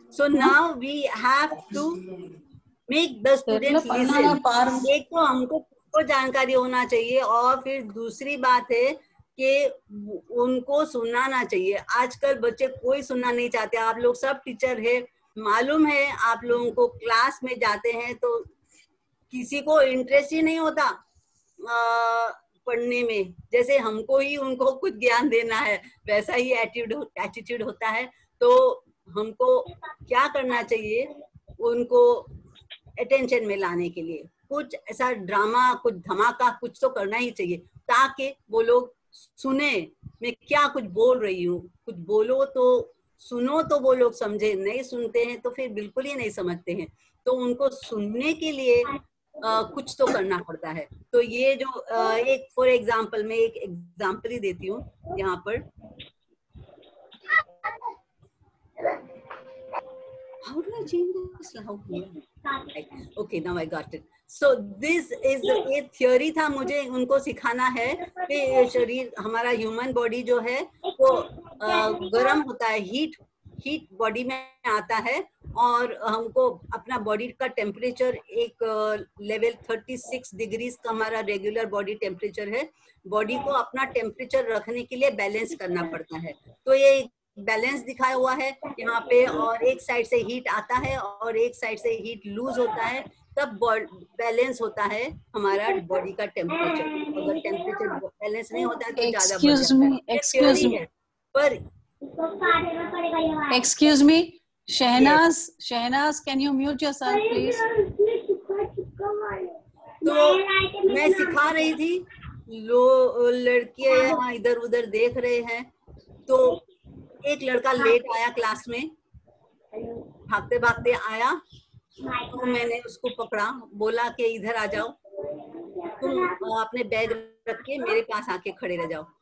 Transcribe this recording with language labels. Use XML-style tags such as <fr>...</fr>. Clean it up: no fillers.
<en>So now we have to make the students listen.</en> <hi>एक तो हमको जानकारी होना चाहिए, और फिर दूसरी बात है कि उनको सुनाना चाहिए। आजकल बच्चे कोई सुनना नहीं चाहते। आप लोग सब टीचर है, मालूम है, आप लोगों को क्लास में जाते हैं तो किसी को इंटरेस्ट ही नहीं होता पढ़ने में, जैसे हमको ही उनको कुछ ज्ञान देना है वैसा ही एटीट्यूड होता है। तो हमको क्या करना चाहिए, उनको अटेंशन में लाने के लिए कुछ ऐसा ड्रामा, कुछ धमाका कुछ तो करना ही चाहिए, ताकि वो लोग सुने मैं क्या कुछ बोल रही हूँ। कुछ बोलो तो सुनो तो वो लोग समझे, नहीं सुनते हैं तो फिर बिल्कुल ही नहीं समझते हैं। तो उनको सुनने के लिए कुछ तो करना पड़ता है। तो ये जो एक फॉर एग्जाम्पल, मैं एक एग्जाम्पल ही देती हूँ यहाँ पर।</hi> <en>How do I change this now here? Okay, now I got it. So this is</en> <hi>एक theory था, मुझे उनको सिखाना है कि शरीर हमारा ह्यूमन बॉडी जो है वो गर्म होता है, हीट बॉडी में आता है, और हमको अपना बॉडी का टेम्परेचर एक लेवल 36 डिग्रीज का हमारा रेगुलर बॉडी टेम्परेचर है। बॉडी को अपना टेम्परेचर रखने के लिए बैलेंस करना पड़ता है। तो ये बैलेंस दिखाया हुआ है यहाँ पे, और एक साइड से हीट आता है और एक साइड से हीट लूज होता है, तब बैलेंस होता है हमारा बॉडी का टेम्परेचर। अगर टेम्परेचर बैलेंस नहीं होता है तो ज्यादा</hi> <en>excuse me</en> <hi>पर</hi> <en>Excuse me, Shehnaz, can you mute yourself, please?</en> <hi>तो मैं सिखा रही थी, लड़कियां यहाँ इधर उधर देख रहे हैं। तो एक लड़का लेट आया क्लास में, भागते भागते आया, तो मैंने उसको पकड़ा, बोला कि इधर आ जाओ, तुम अपने बैग रख के मेरे पास आके खड़े रह जाओ।</hi>